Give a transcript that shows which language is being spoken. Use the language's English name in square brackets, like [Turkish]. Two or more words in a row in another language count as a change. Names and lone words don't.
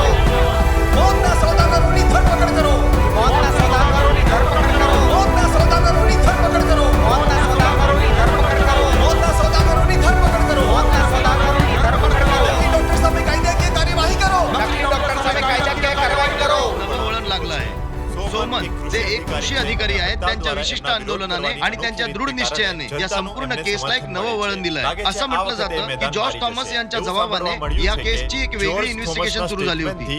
[Gujarati] મોતના સોદાગરોની ધરપકડ કરો. મોતના સોદાગરોની ધરપકડ કરો. મોતના સોદાગરોની ધરપકડ કરો. મોતના સોદાગરોની ધરપકડ કરો. મોતના સોદાગરોની ધરપકડ કરો. મોતના સોદાગરોની ધરપકડ કરો. નકલી ડોક્ટર સામે કાયદાકીય કાર્યવાહી કરો. [Marathi] નકલી ડॉक्टर साहेब कायद्याकीय कारवाई करो. नवं वळण लागलं आहे. सोमन जे एक कृषी अधिकारी आहेत, त्यांच्या विशिष्ट आंदोलनाने आणि त्यांच्या दृढ निश्चयाने या संपूर्ण केसला एक नवं वळण दिलं आहे. असं म्हटलं जातं की जॉर्ज थॉमस यांच्या जबाबाने या केसची एक वेगळी इन्व्हेस्टिगेशन सुरू झाली होती.